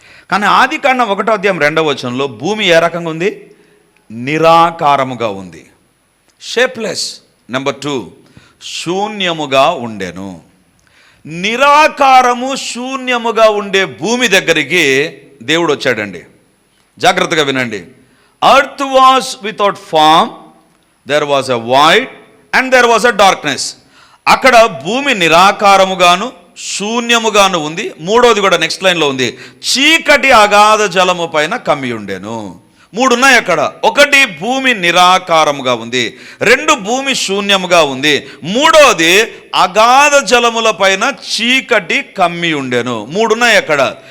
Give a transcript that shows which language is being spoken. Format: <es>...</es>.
<te>కానీ ఆదికాండం 1వ అధ్యాయం 2వ వచనంలో భూమి ఏ రకంగా ఉంది? నిరాకారముగా ఉంది, షేప్లెస్. నెంబర్ 2, శూన్యముగా ఉండెను. నిరాకారము శూన్యముగా ఉండే భూమి దగ్గరికి దేవుడు వచ్చాడండి. జాగ్రత్తగా వినండి.</te> <en>Earth was without form, there was a void and there was a darkness.</en> <te>అక్కడ భూమి నిరాకారముగాను శూన్యముగాను ఉంది. మూడోది కూడా నెక్స్ట్ లైన్లో ఉంది, చీకటి అగాధ జలము పైన కమ్మి ఉండెను. 3 ఉన్నాయి అక్కడ. 1 భూమి నిరాకారముగా ఉంది, 2 భూమి శూన్యముగా ఉంది, 3వది అగాధ జలముల పైన చీకటి కమ్మి ఉండెను. 3 ఉన్నాయి అక్కడ.</te>